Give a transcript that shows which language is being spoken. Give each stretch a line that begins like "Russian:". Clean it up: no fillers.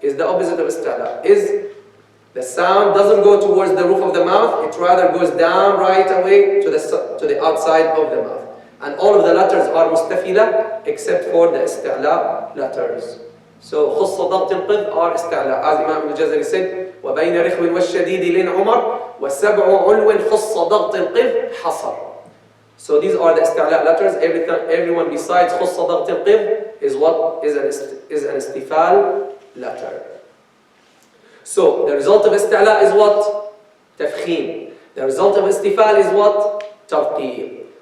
English: Is the opposite of isti'la. Is the sound doesn't go towards the roof of the mouth, it rather goes down right away to the outside of the mouth. And all of the letters are mustafila except for the isti'la letters. So خص ضغط القذ are isti'la. As Imam Aljazariyya said,
Arabic: وبين رخو والشديد لين عمر وسبع علو خص ضغط القذ حصر.
English: So these are the isti'la letters. Everyone besides خص ضغط القذ is what? Is an istifal letter. So the result of isti'la is what? Tafkhim. The result of istifal is what? Tarqeeq.